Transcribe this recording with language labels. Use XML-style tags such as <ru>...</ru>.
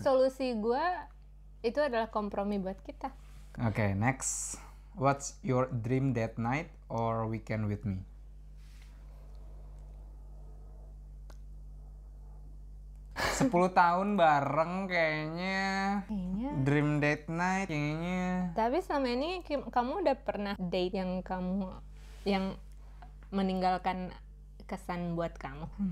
<id>Solusi gue itu adalah kompromi buat kita.</id> <en>Oke, next. What's your dream date night or weekend with me?</en> <id>Sepuluh tahun bareng kayaknya.</id> <en>Dream date night</en> <id>kayaknya. Tapi selama ini kamu udah pernah date yang meninggalkan kesan buat kamu?</id>